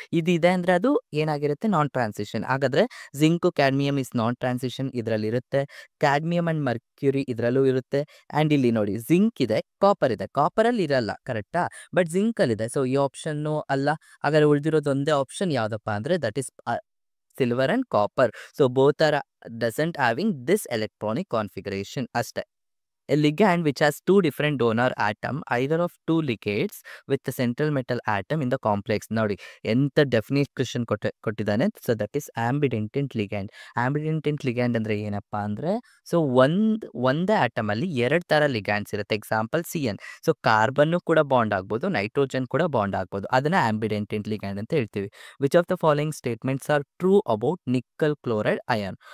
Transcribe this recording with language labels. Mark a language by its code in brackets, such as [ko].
[kn] ಇದಿದೆ ಅಂದರೆ ಅದು ಏನಾಗಿರುತ್ತೆ, ನಾನ್ ಟ್ರಾನ್ಸಿಷನ್. ಹಾಗಾದರೆ zinc cadmium is non transition, ಇದರಲ್ಲಿರುತ್ತೆ. Cadmium and mercury ಇದರಲ್ಲೂ ಇರುತ್ತೆ. ಆ್ಯಂಡ್ ಇಲ್ಲಿ ನೋಡಿ, ಜಿಂಕ್ ಇದೆ, ಕಾಪರ್ ಇದೆ. ಕಾಪರಲ್ಲಿ ಇರಲ್ಲ, ಕರೆಕ್ಟಾ, ಬಟ್ ಜಿಂಕಲ್ಲಿದೆ. ಸೊ ಈ ಆಪ್ಷನ್ನು ಅಲ್ಲ. ಹಾಗಾದರೆ ಉಳಿದಿರೋದು ಒಂದೇ ಆಪ್ಷನ್ ಯಾವುದಪ್ಪ ಅಂದರೆ [en] That is silver and copper. So both are doesn't having this electronic configuration [kn] ಅಷ್ಟೇ. [en] A ligand which has two different donor atom, either of two ligates with the central metal atom in the complex. [kn] ನೋಡಿ, ಎಂಥ definition ಕೊಟ್ಟಿದ್ದಾನೆ. [en] so that is [kn] ಆಂಬಿಡೆಂಟೆಂಟ್ ligand. ಆಂಬಿಡೆಂಟೆಂಟ್ ligand ಅಂದರೆ ಏನಪ್ಪ ಅಂದರೆ, so ಒಂದೇ ಆಟಮಲ್ಲಿ 2 ಥರ ligands ಇರುತ್ತೆ. Example CN. ಸೊ ಕಾರ್ಬನ್ನು ಕೂಡ ಬಾಂಡ್ ಆಗ್ಬೋದು, ನೈಟ್ರೋಜನ್ ಕೂಡ ಬಾಂಡ್ ಆಗ್ಬೋದು. ಅದನ್ನು ಆಂಬಿಡೆಂಟೆಂಟ್ ಲಿಗ್ಯಾಂಡ್ ಅಂತ ಹೇಳ್ತೀವಿ. [en] Which of the following statements are true about nickel chloride ion.